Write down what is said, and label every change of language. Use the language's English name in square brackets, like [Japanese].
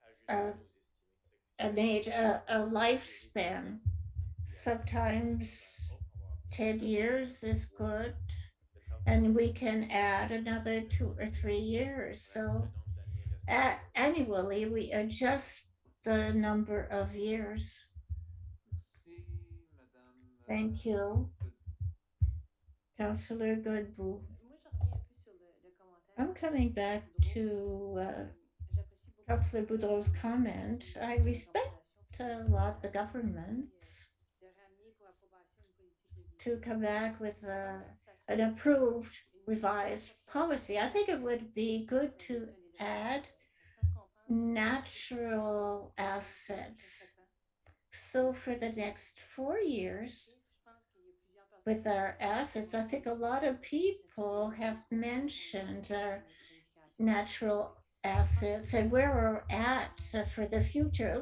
[French] On fait l'auscultation à chaque 3 ans, ben, on vient ajuster nos estimés. [English] an age, a lifespan. Sometimes 10 years is good, and we can add another 2 or 3 years. So annually, we adjust the number of years. [French] Merci, Madame. [English] Thank you, Councillor Godbout. [French] Moi, je reviens un peu sur le commentaire. [English] I'm coming back to [French] J'apprécie beaucoup [English] Councillor Boudreau's comment. I respect a lot the governments [French] de ramener pour approbation une politique révisée. [English] to come back with an approved revised policy. I think it would be good to add natural assets. So for the next 4 years, with our assets, I think a lot of people have mentioned our natural assets and where we're at for the future.